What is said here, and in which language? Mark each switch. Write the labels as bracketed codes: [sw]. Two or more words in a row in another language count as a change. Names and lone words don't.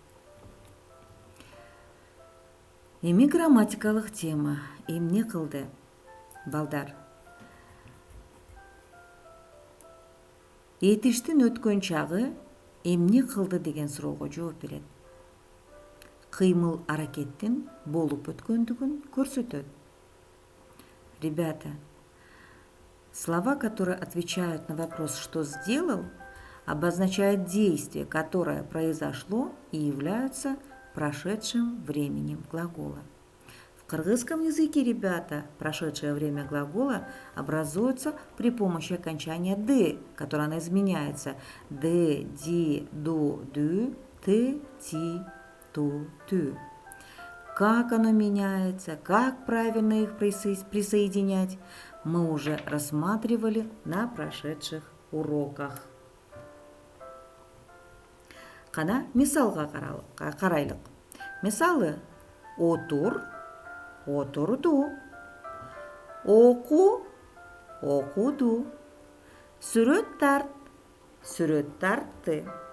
[ky] Эми грамматикалык тема эмне кылды? Балдар, этиштин өткөн чагы эмне кылды деген суроого жооп берет. Кыймыл аракеттин болуп өткөндүгүн көрсөтөт. [ru] Ребята, слова, которые отвечают на вопрос «что сделал», обозначают действие, которое произошло и являются прошедшим временем глагола. В кыргызском языке, ребята, прошедшее время глагола образуется при помощи окончания «д», которое оно изменяется. [ky] «Д», «ди», «ду», «дю», «ты», «ти», «ту», «тю». [ru] Как оно меняется, как правильно их присоединять, мы уже рассматривали на прошедших уроках. [ky] Кана мисалга карайлык. Мисалы, отур, отурду, оку, окуду, сүрөт тарт, сүрөт тартты.